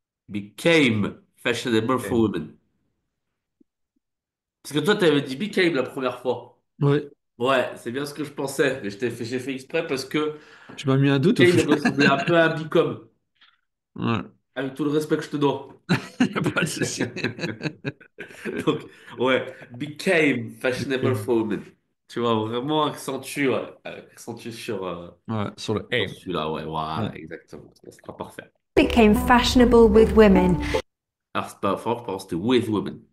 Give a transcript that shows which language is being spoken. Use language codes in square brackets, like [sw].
[en] Became fashionable for Became. women. [fr] Parce que toi, tu avais dit became la première fois. Oui. Ouais, c'est bien ce que je pensais. Mais j'ai fait exprès parce que Tu m'as mis un doute au [en] became [fr] final. il ressemblait un peu à un become. Ouais. Avec tout le respect que je te dois. Y a pas de souci. Donc, ouais, [en] became fashionable Became. for women. [fr] Tu vois, vraiment accentue, ouais. Accentue Ouais, sur le sur [en] aim. [fr] celui-là, ouais, Ouais. voilà, exactement. Ça sera parfait. [en] Became fashionable with women. [fr] Alors, c'est pas fort, pardon, c'était [en] with women.